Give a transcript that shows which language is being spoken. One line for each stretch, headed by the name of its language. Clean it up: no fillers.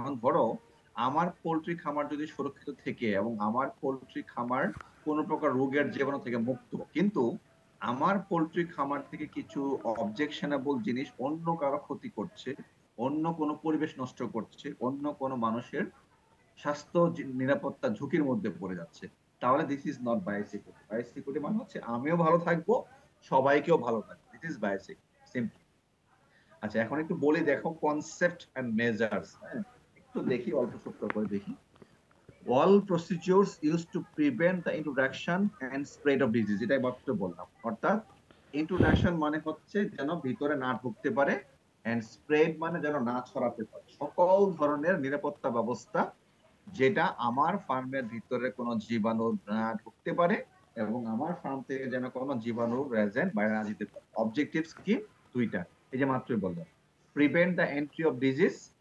Bangla: এখন ধরো আমার পোল্ট্রি খামার যদি সুরক্ষিত থেকে এবং আমার পোল্ট্রি খামার কোনো প্রকার রোগের জীবাণু থেকে মুক্ত, কিন্তু আমার পোল্ট্রি খামার থেকে কিছু অবজেকশনেবল জিনিস অন্য কারো ক্ষতি করছে, অন্য কোনো পরিবেশ নষ্ট করছে, অন্য কোনো মানুষের স্বাস্থ্য নিরাপত্তা ঝুঁকির মধ্যে পড়ে যাচ্ছে, তাহলে
English: This is not biosecurity.
Bangla: Biosecurity মানে হচ্ছে আমিও ভালো থাকবো, সবাইকেও ভালো থাকবো।
English: This is biosecurity, simple.
Bangla: আচ্ছা, এখন একটু বলি, দেখো
English: Concept and measures.
Bangla: হ্যাঁ, একটু দেখি, অল্প সূত্র করে দেখি।
English: all procedures used to prevent the introduction and spread of disease,
Bangla: এটাই মাত্র বললাম। অর্থাৎ ইন্ট্রোডাকশন মানে হচ্ছে যেন ভিতরে না ঢুকতে পারে, এন্ড স্প্রেড মানে যেন না ছড়াতে পারে। সকল ধরনের নিরাপত্তা ব্যবস্থা যেটা আমার ফার্মের ভিতরে কোনো জীবাণু না ঢুকতে পারে এবং আমার ফার্ম থেকে যেন কোনো জীবাণু রেজেন্ট বাইরে না যেতে পারে। অবজেক্টিভস কি? দুইটা, এই যে মাত্রই বললাম।
English: prevent the entry of disease